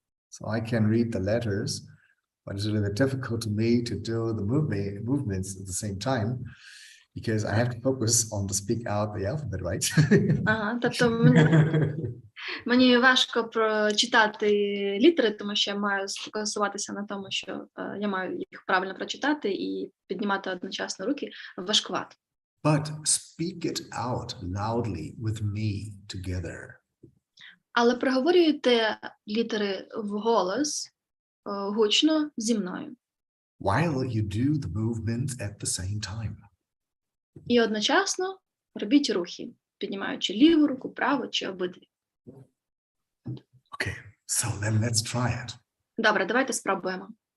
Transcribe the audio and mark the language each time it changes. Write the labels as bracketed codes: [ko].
[en] So I can read the letters, but it's really difficult to me to do the movements at the same time because I have to focus on to speak out the alphabet, right? [uk] Ага, тобто мені важко прочитати літери, тому що я маю сфокусуватися на тому, що я маю їх правильно прочитати і піднімати одночасно руки важкувато. [en] But speak it out loudly with me together. [uk] Але проговорюйте літери вголос, гучно зі мною. [en] While you do the movements at the same time. [uk] І одночасно робіть рухи, піднімаючи ліву руку, праву чи обидві. [en] Okay, so then let's try it. [uk] Добре, давайте спробуємо.